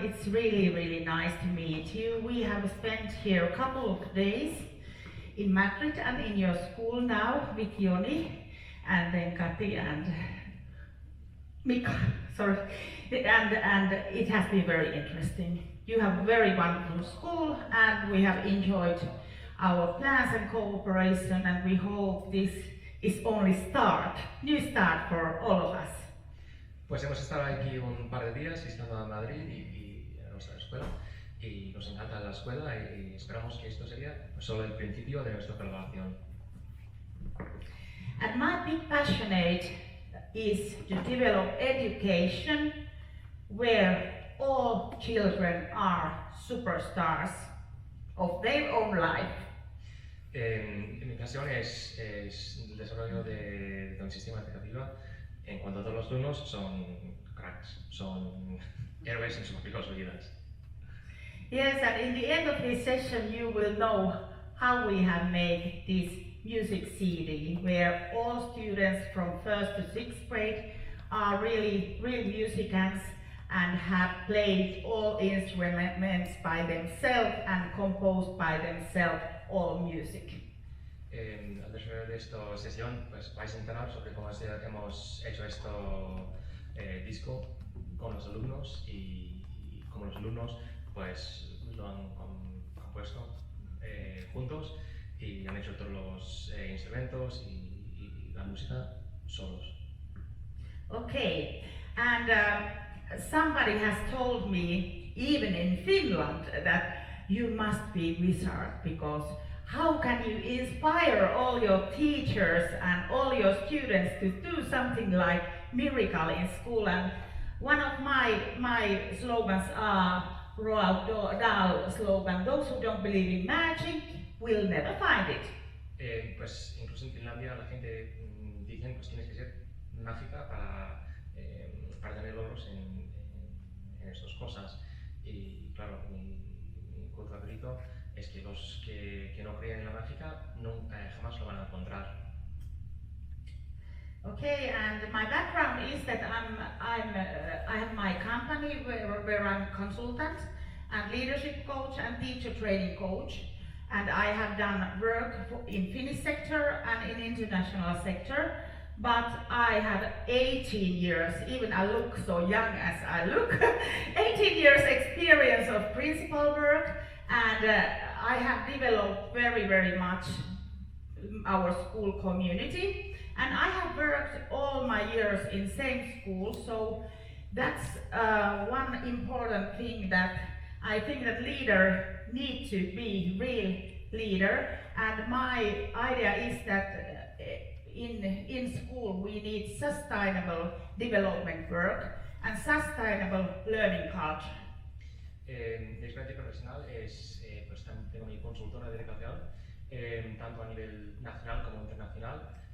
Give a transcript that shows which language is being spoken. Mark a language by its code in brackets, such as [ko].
[en] It's really nice to meet you. We have spent here a couple of days in Madrid and in your school now with Joni and then Kati and Mika, sorry. And it has been very interesting. You have a very wonderful school and we have enjoyed our plans and cooperation, and we hope this is only new start for all of us. [es] Pues hemos estado aquí un par de días visitando a Madrid y a nuestra escuela y nos encanta la escuela y esperamos que esto sería solo el principio de nuestra colaboración. [en] And my big passionate is to develop education where all children are superstars of their own life. [es] Mi pasión es el desarrollo de un sistema educativo en cuanto a todos los alumnos son cracks, son héroes en sus propias vidas. [en] Yes, and in the end of this session you will know how we have made this music CD, where all students from 1st to 6th grade are really musicians and have played all instruments by themselves and composed by themselves all music. [es] Al desarrollo de esta sesión, pues vais a enterar sobre cómo hemos hecho este disco con los alumnos y cómo los alumnos pues lo han compuesto juntos y han hecho todos los instrumentos y la música solos. [en] Okay, and somebody has told me, even in Finland, that you must be wizard, because how can you inspire all your teachers and all your students to do something like miracle in school? And one of my slogans are Roald Dahl slogan: those who don't believe in magic will never find it. [es] Pues incluso en Finlandia la gente dicen pues tienes que ser mágica para tener logros en estas cosas. Y claro, mi favorito es que los que no creen en la mágica jamás lo van a encontrar. [en] Okay, and my background is that I have my company where I'm consultant and leadership coach and teacher training coach, and I have done work in Finnish sector and in international sector. But I have 18 years, even I look so young as I look, 18 years experience of principal work, and I have developed very, very much our school community. And I have worked all my years in same school, so that's one important thing that I think that leader need to be real leader. And my idea is that in school we need sustainable development work and sustainable learning culture. [es] Mi experiencia profesional es, pues tengo mi consultora de educación, tanto a nivel nacional como internacional.